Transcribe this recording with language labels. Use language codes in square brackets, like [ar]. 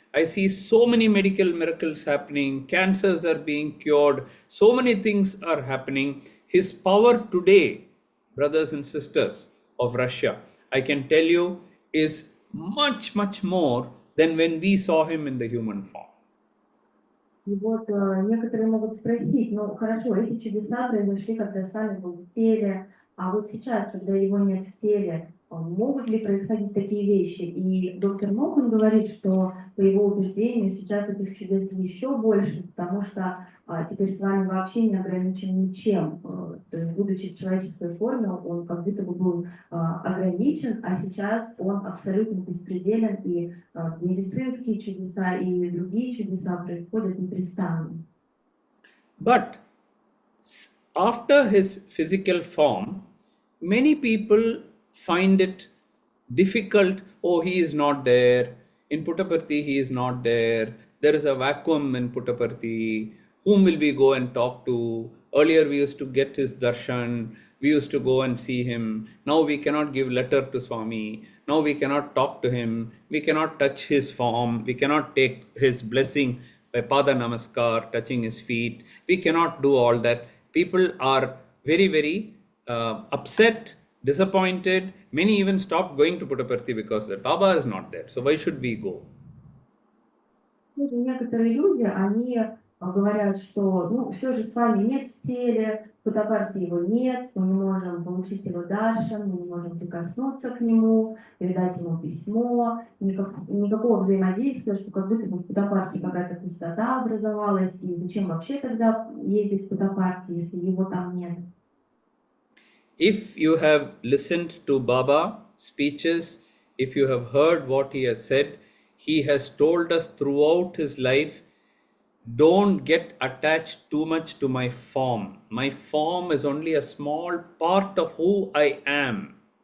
[en] I see so many medical miracles happening, cancers are being cured, so many things are happening. His power today, brothers and sisters of Russia, I can tell you, is much, much more than when we saw him in the human form. [ru] И вот некоторые могут спросить, ну хорошо, эти чудеса произошли, когда сами был в теле, а вот сейчас, когда его нет в теле, могут ли происходить такие вещи? И доктор Мохан говорит, что по его убеждению сейчас этих чудес еще больше, потому что теперь с вами вообще не ограничен ничем. То есть, будучи в человеческой форме, он как будто бы был ограничен, а сейчас он абсолютно беспределен, и медицинские чудеса и другие чудеса происходят непрестанно. [en] But after his physical form, many people find it difficult. Oh, he is not there. In Puttaparthi, he is not there. There is a vacuum in Puttaparthi. Whom will we go and talk to? Earlier, we used to get his darshan. We used to go and see him. Now we cannot give letter to Swami. Now we cannot talk to him. We cannot touch his form. We cannot take his blessing by pada namaskar, touching his feet. We cannot do all that. People are very, very upset, disappointed. Many even stopped going to Puttaparthi because the Baba is not there. So why should we go? [ru] Некоторые люди, они говорят, что ну, все же с вами нет в теле, в Puttaparthi его нет, мы не можем получить его даршан, мы не можем прикоснуться к нему, передать ему письмо, никакого взаимодействия, что как будто бы в Puttaparthi какая-то пустота образовалась, и зачем вообще тогда ездить в Puttaparthi, если его там нет? [en] If you have listened to Baba speeches, if you have heard what he has said, he has told us throughout his life, don't get attached too much to my form. My form is only a small part of who I am.